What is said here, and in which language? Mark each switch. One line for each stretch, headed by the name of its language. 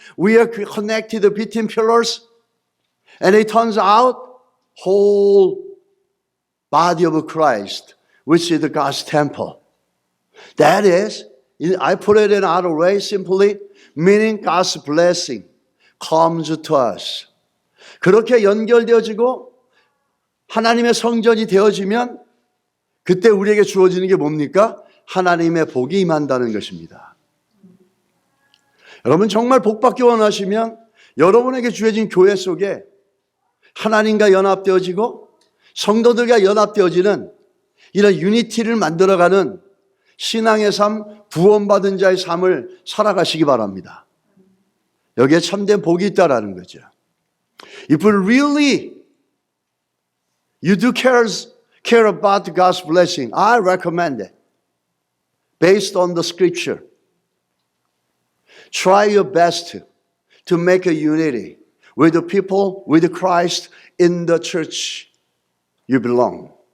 English: We are connected between pillars. And it turns out, whole body of Christ, which is the God's temple. That is, I put it in another way, simply, meaning God's blessing comes to us.
Korean: 그렇게 연결되어지고 하나님의 성전이 되어지면 그때 우리에게 주어지는 게 뭡니까? 하나님의 복이 임한다는 것입니다. 여러분 정말 복받기 원하시면 여러분에게 주어진 교회 속에 하나님과 연합되어지고 성도들과 연합되어지는 이런 유니티를 만들어가는 신앙의 삶, 구원받은 자의 삶을 살아가시기 바랍니다. 여기에 참된 복이 있다라는 거죠.
English: If you do care about God's blessing, I recommend it. Based on the scripture. Try your best to make a unity with the people, with Christ in the church you belong.